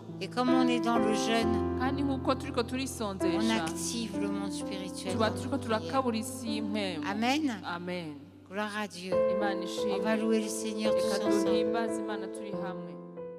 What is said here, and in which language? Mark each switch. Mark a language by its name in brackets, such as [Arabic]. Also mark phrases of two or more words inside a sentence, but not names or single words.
[French] Et comme on est dans le jeûne, [Rundi] kandi nk'uko turiko on turisonzesha [French] active le monde spirituel. [Rundi] tuba dans turiko [French] nos prières. [Rundi] turakabura isi y'impwemu Amen. amen [French] Gloire à Dieu. [Rundi] imana On ishimwe [French] va louer le Seigneur tous [Rundi] reka ensemble. duhimbaze imana turi hamwe